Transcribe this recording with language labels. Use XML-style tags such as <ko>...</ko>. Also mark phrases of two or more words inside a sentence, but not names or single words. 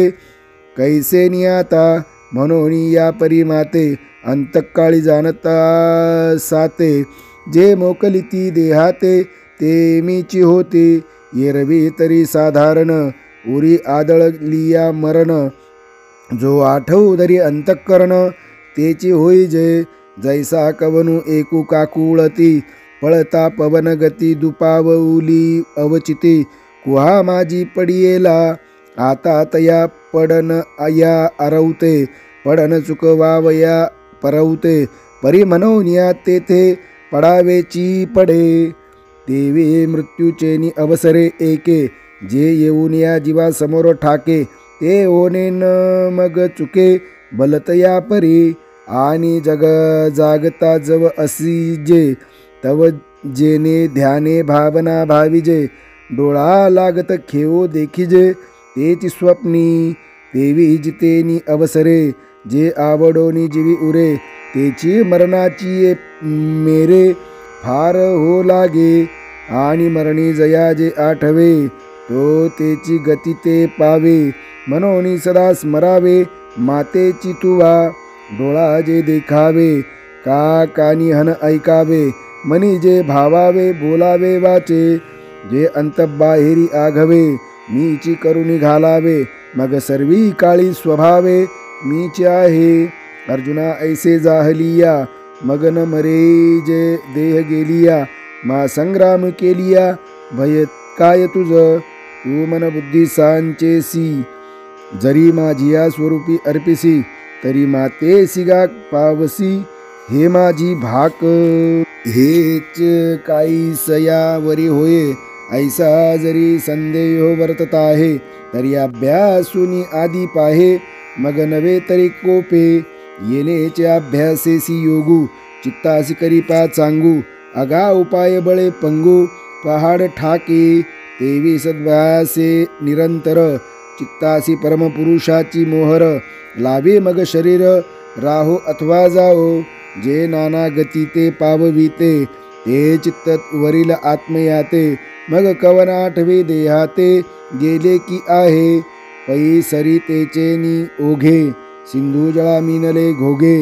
<mr>कैसे नियाता म्हणून या परिमाते, अंतकाळी जाणता साते. जे मोकली ती देहाते, ते मीची होते. येरवी तरी साधारण, उरी आदळलिया मरण. जो आठवू धरी अंतःकरण, तेची होई जय. जैसा कवनु एकू काकुळती, पळता पवन गती दुपावली अवचिती. कुहा माझी पडियेला, आता तया पडन या अरवते. पडन चुकवावया परवते, परी म्हणून तेथे पडावेची पडे. देवी मृत्यूचेनी अवसरे एके, जे येऊन या जीवा समोर ठाके. ते ओने न मग चुके, बलतया परी. आणि जग जागता जव असी जे, तव जेने ध्याने भावना भाविजे. डोळा लागत खेओ देखिजे, तेची स्वप्नी. देवी जितेनी अवसरे, जे आवडोनी जीवी उरे. तेची मरणाची मेरे, फार हो लागे. आणि मरणी जया जे आठवे, तो तेची गती ते पावे. म्हणून सदा स्मरावे, मातेची तुवा. डोळा जे देखावे, का कानी हन ऐकावे. मनी जे भावावे, बोलावे वाचे. जे अंतबाहेरी आघवे, मीची करुणी घालावे. मग सर्वी काळी स्वभावे, मीची आहे. अर्जुना ऐसे जाहलिया, मग न मरे जे देह गेलिया. मा संग्राम केलिया, भय काय तुझ. तू मन बुद्धी सांचेसी, जरी माझिया स्वरूपी अर्पिसी. तरी माते सिगा पावसी, हे माझी भाक. हेच काही सयावरी होये, ऐसा जरी संदेह वर्तत आहे. तरी अभ्यासूनी आधी पाहे, मग नवे तरी कोपे. येनेचे अभ्यासेसी योगू, चित्तासी करी पा चांगू. अगा उपाय बळे पंगू, पहाड ठाके. तेवी सद्वासे निरंतर, चित्तासी परमपुरुषाची मोहर. लावे मग शरीर, राहो अथवा जाओ. जे नाना गती ते पावविते, ते चित्त वरील आत्मयाते. मग कवन आठवे देहाते, गेले की आहे. पै सरी तेचेनी ओघे, सिंधू जळा मिनले घोगे.</mr>